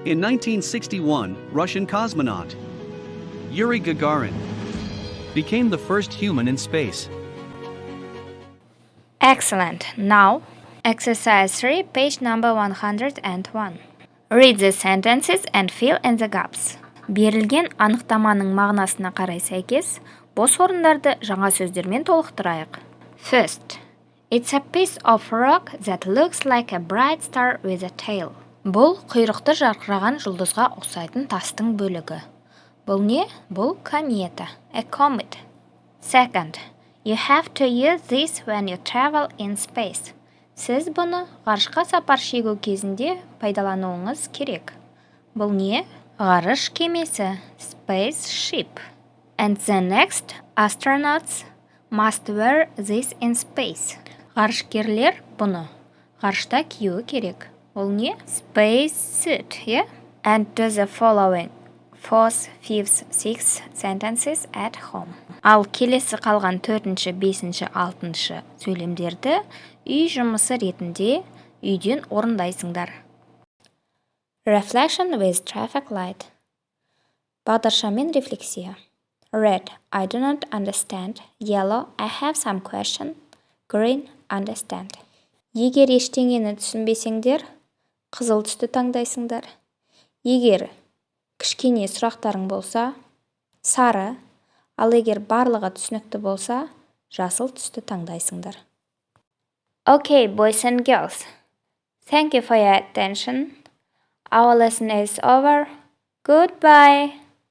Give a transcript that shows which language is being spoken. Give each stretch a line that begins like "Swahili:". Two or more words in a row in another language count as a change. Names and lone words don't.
English: In 1961, Russian cosmonaut Yuri Gagarin became the first human in space. Excellent. Now, exercise 3, page number 101. Read the sentences and fill in the gaps.
Kazakh: Берілген анықтаманың мағынасына қарай сәйкес, бос орындарды жаңа сөздермен толықтырайық.
English: First, it's a piece of rock that looks like a bright star with a tail.
Kazakh: Бұл құйрықты жарқыраған жұлдызға ұқсайтын тастың бөлігі. Бұл не? Бұл комета,
English: a comet. Second, you have to use this when you travel in space.
Kazakh: Сіз бұны ғарышқа сапар шегу кезінде пайдалануыңыз керек. Бұл не? Ғарыш кемесі,
English: spaceship. And the next, astronauts must wear this in space.
Kazakh: Ғарышкерлер бұны ғарышта киюі керек. Ол не?
English: Space suit, yeah? And do the following 4th, 5th, 6th sentences at home.
Kazakh: Ал келесі қалған 4-ші, 5-ші, 6-ші сөйлемдерді үй жұмысы ретінде үйден орындайсыңдар.
English: Reflection with traffic light.
Kazakh: Бағдаршаммен рефлексия.
English: Red, I do not understand. Yellow, I have some question. Green, understand.
Kazakh: Егер ештеңені түсінбесеңдер, қызыл түсті таңдайсыңдар. Егер кішкене сұрақтарың болса, сары, ал егер барлығы түсінікті болса, жасыл түсті таңдайсыңдар.
English: Okay, boys and girls. Thank you for your attention. Our lesson is over. Goodbye.